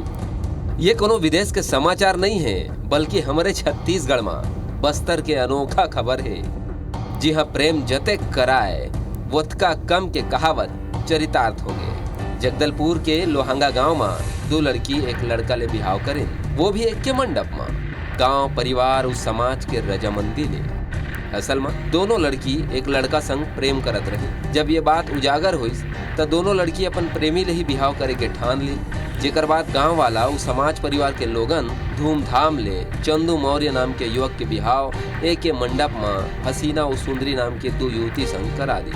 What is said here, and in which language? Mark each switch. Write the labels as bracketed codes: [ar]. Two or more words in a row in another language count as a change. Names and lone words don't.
[hne] ये कोनो विदेश के समाचार नहीं है, बल्कि हमारे छत्तीसगढ़ में बस्तर के अनोखा खबर है। जी हाँ, प्रेम जते कराए वोतका कम के कहावत चरितार्थ हो गए। जगदलपुर के लोहांगा गांव में दो लड़की एक लड़का ले बिहाव करें, वो भी एक के मंडप में। गांव परिवार उस समाज के रजामंदी ले। असल में दोनों लड़की एक लड़का संग प्रेम करत रही। जब ये बात उजागर हुई तो दोनों लड़की अपन प्रेमी ले ही बिहाव करे के ठान ली। जेकर बाद गांव वाला उस समाज परिवार के लोगन धूमधाम ले चंदू मौर्य नाम के युवक के बिहाव एक के मंडप में हसीना और सुंदरी नाम के दो युवती संग करा दी।